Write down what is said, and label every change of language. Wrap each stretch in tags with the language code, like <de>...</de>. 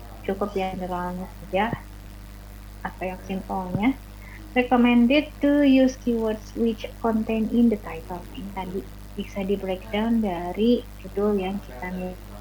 <id>Cukup yang generalnya saja, apa yang simpelnya.</id> <en>Recommended to use keywords which contain in the title.</en> <id>Ini tadi bisa di breakdown dari judul yang kita milih.</id>